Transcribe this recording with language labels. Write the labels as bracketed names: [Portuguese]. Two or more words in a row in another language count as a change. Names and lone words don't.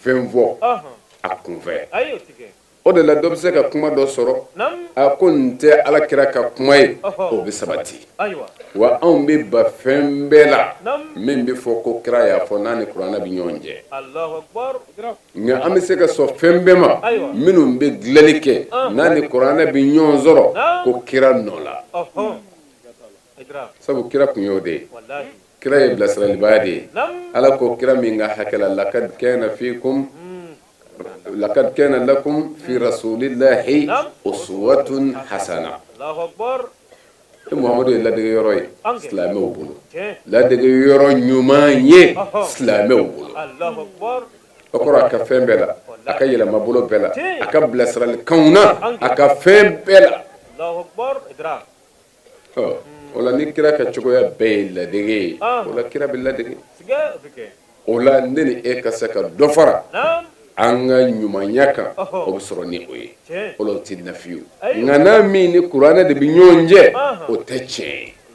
[Bambara] a tɛ fɛn fɔ a kunfɛ o de la dɔ bɛ se ka kuma dɔ sɔrɔ a ko nin tɛ alakira ka kuma ye o bɛ sabati wa anw bɛ ba fɛn bɛɛ la min bɛ fɔ ko kira y'a fɔ n'a ni kuranɛ bɛ ɲɔgɔn cɛ nka an bɛ se ka sɔn fɛn bɛɛ ma minnu bɛ dilanni kɛ n'a ni kuranɛ bɛ ɲɔgɔn sɔrɔ ko kira nɔ la sabu kira kun y'o de ye kira ye bilasiralibaa de ye ala ko kira min ka hakɛ la [Arabic] lakad kana lakum fi rasulillahi uswatun hasana [Bambara] Muhammadu ye ladege yɔrɔ ye silamɛw bolo ladege yɔrɔ ɲuman ye silamɛw bolo o kɔrɔ a ka fɛn bɛɛ la a ka yɛlɛma bolo bɛɛ la a ka bilasiralikanw na a ka fɛn bɛɛ la o la ni kira ka cogoya bɛɛ ye ladege ye o la kira bɛ ladege o la ne ni e ka se ka dɔ fara an ka ɲumanya kan o bɛ sɔrɔ ni o ye o la o tɛ nafiyu nka n'a min ni kuranɛ de bɛ ɲɔgɔn cɛ o tɛ tiɲɛ ye